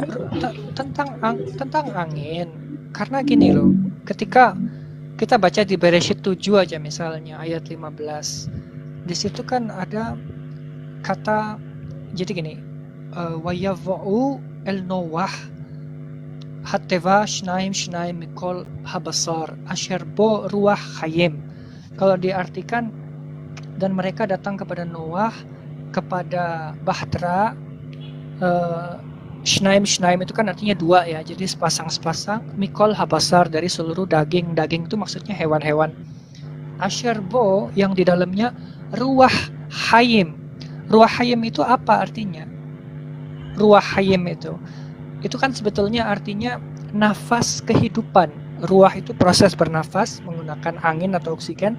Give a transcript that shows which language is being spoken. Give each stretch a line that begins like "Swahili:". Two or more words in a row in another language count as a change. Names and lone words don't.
Indonesian: tentang angin. Karena gini loh, ketika kita baca di Bereshit 7 aja misalnya ayat 15. Di situ kan ada kata, jadi gini,
Hebrew: ויבאו אל נח התבה שנים מכל הבשר אשר בו רוח חיים.
Indonesian: Kalau diartikan, dan mereka datang kepada Noah, kepada Bahtera, Shnaim itu kan artinya dua ya, jadi sepasang
Hebrew: מכל הבשר
Indonesian: dari seluruh daging itu maksudnya hewan-hewan. Asherbo yang di dalamnya
Hebrew: רוח חיים
Indonesian: itu apa artinya?
Hebrew: רוח חיים
Indonesian: itu kan sebetulnya artinya nafas kehidupan. Ruah itu proses bernafas menggunakan angin atau oksigen.